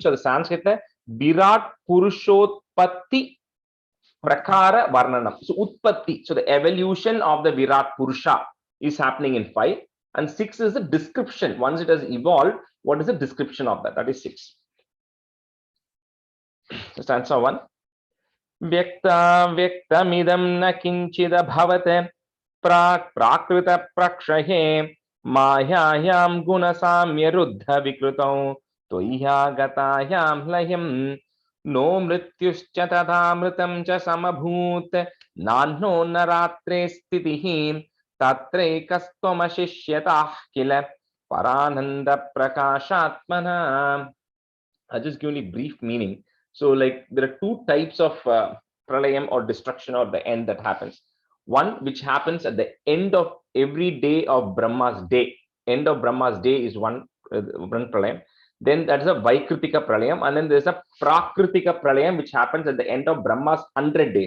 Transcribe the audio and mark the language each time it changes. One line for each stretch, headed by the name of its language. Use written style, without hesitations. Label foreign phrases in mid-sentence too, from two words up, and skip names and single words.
English: So the Sanskrit, Virat Purushotpatti Prakara Varnanam. So Utpatti, so the evolution of the Virat Purusha is happening in 5. And 6 is the description. Once it has evolved, what is the description of that? That is 6. So stanza 1.
Sanskrit: व्यक्त व्यक्तमिदं न किञ्चिद भवते प्राकृत प्रक्षहे मायायां गुणसाम्य रुद्ध विकृतौ तोय गतायां लयं नो मृत्युश्च तदमृतं च समभूत् नन्नो नरात्रे स्थितिः तत्रेकस्त्वमशिष्यतः किल परानन्द प्रकाशात्मना.
English: I'll just give you a brief meaning. So like there are two types of pralayam or destruction or the end that happens. One which happens at the end of every day of Brahma's day. End of Brahma's day is one pralayam. Then that is a
Sanskrit: वैकृतिक प्रलयम्,
English: and then there's a
Sanskrit: प्राकृतिक प्रलयम्
English: which happens at the end of Brahma's 100 days.